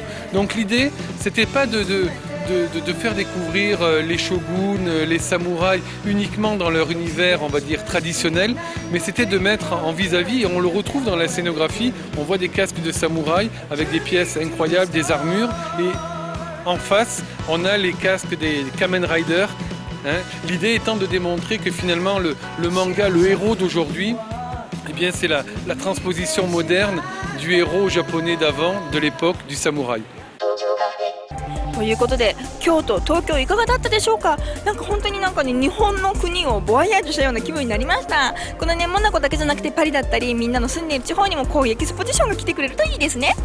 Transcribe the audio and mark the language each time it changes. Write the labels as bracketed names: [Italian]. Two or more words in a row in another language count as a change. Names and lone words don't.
[French] Donc l'idée, c'était pas de faire découvrir les shoguns, les samouraïs uniquement dans leur univers, on va dire, traditionnel, mais c'était de mettre en vis-à-vis, et on le retrouve dans la scénographie, on voit des casques de samouraïs avec des pièces incroyables, des armures, et en face, on a les casques des Kamen Rider. L'idée étant de démontrer que finalement le manga, le héros d'aujourd'hui, eh bien c'est la transposition moderne du héros japonais d'avant, de l'époque du samouraï. [Japanese] ということで、京都、東京いかがだったでしょうか。なんか本当に日本の国をボワイヤージュしたような気分になりました。このね、モナコだけじゃなくてパリだったり、みんなの住んでいる地方にもこういうエキスポジションが来てくれるといいですね。